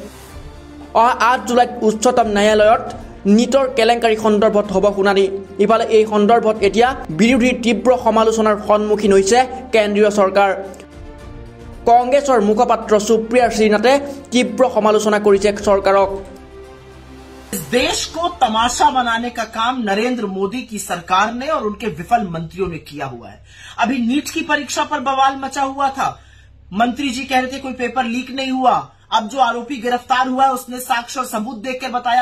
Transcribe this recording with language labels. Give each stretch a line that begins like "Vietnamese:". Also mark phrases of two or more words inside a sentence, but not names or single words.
Assamese: 8 জুলাইত উচ্চতম ন্যায়ালয়ত নীটৰ কেলেংকাৰী সন্দৰ্ভত হ'ব শুনানি ইফালে এই সন্দৰ্ভত এতিয়া বিৰোধীৰ তীব্ৰ সমালোচনাৰ সন্মুখীন হৈছে কেন্দ্ৰীয় চৰকাৰ কংগ্ৰেছৰ মুখপাত্ৰ সুপ্ৰিয়া শ্ৰীনাথে তীব্ৰ সমালোচনা কৰিছে চৰকাৰক
Hindi: इस देश को तमाशा बनाने का काम नरेंद्र मोदी की सरकार ने और उनके विफल मंत्रियों ने किया हुआ है अभी नीट की परीक्षा पर बवाल मचा हुआ था मंत्री जी कह रहे थे कोई
English: paper leak
Hindi: नहीं हुआ अब जो आरोपी गिरफ्तार हुआ है उसने साक्ष्य और सबूत देखकर बताया